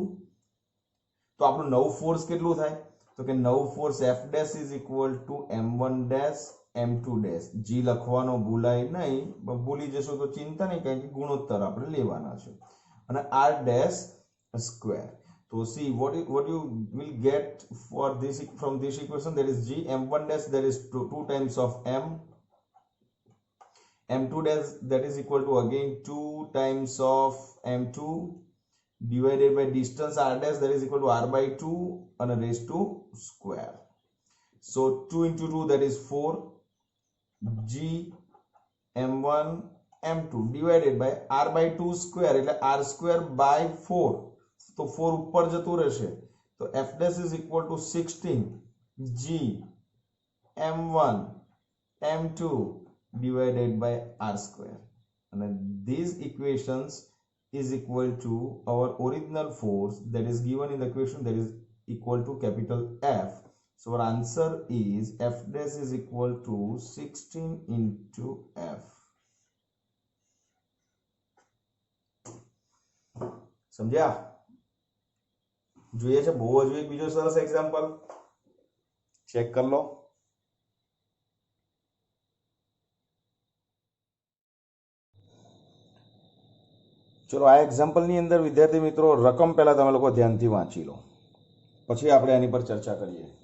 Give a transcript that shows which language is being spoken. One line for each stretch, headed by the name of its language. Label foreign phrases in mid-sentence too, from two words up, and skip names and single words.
Gujarati: તો આપણું નવું ફોર્સ કેટલું થાય, તો કે નવું ફોર્સ
English: f dash is equal to m1 dash m2 dash.
Gujarati: g લખવાનો ભૂલાય નહીં, ભૂલી જશો તો ચિંતા નહીં, કારણ કે ગુણોત્તર આપણે લેવાના છે, અને
English: r dash square.
Gujarati: તો
English: see what you will get for this from this equation, that is g m1 dash, that is 2 times of m2 dash, that is equal to again 2 times of m2 divided by distance r dash, that is equal to r/2 and raised to square. So 2 into 2, that is 4 g m1 m2 divided by r/2 square,
Gujarati: એટલે
English: r square by 4,
Gujarati: તો 4 ઉપર જતું રહેશે, તો
English: f dash is equal to 16 g m1 m2 divided by r square, and these equations is equal to our original force that is given in the equation, that is equal to capital F. So our answer is f dash is equal to 16 into f.
Gujarati: સમજ્યા? જોઈએ છે બહુ હજુ એક બીજો સરસ એક્ઝામ્પલ ચેક કરી લો. ચલો આ એક્ઝામ્પલની અંદર વિદ્યાર્થી મિત્રો રકમ પહેલા તમે લોકો ધ્યાનથી વાંચી લો, પછી આપણે આની પર ચર્ચા કરીએ.